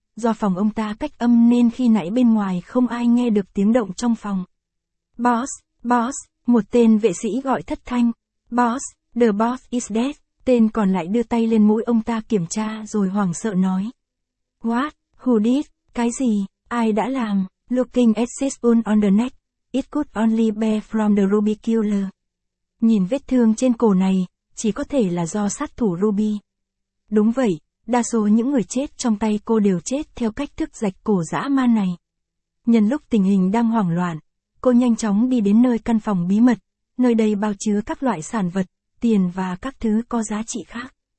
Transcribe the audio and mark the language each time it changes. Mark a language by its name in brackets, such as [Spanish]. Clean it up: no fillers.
[Vietnamese] Do phòng ông ta cách âm nên khi nãy bên ngoài không ai nghe được tiếng động trong phòng. Boss, một tên vệ sĩ gọi thất thanh. [English] Boss, the boss is dead. [Vietnamese] Tên còn lại đưa tay lên mũi ông ta kiểm tra rồi hoảng sợ nói. [English] What, who did, [Vietnamese] cái gì, ai đã làm? [English] Looking at this wound on the neck, it could only be from the Ruby killer. [Vietnamese] Nhìn vết thương trên cổ này, chỉ có thể là do sát thủ Ruby. Đúng vậy, đa số những người chết trong tay cô đều chết theo cách thức rạch cổ dã man này. Nhân lúc tình hình đang hoảng loạn, cô nhanh chóng đi đến nơi căn phòng bí mật, nơi đây bao chứa các loại sản vật, tiền và các thứ có giá trị khác.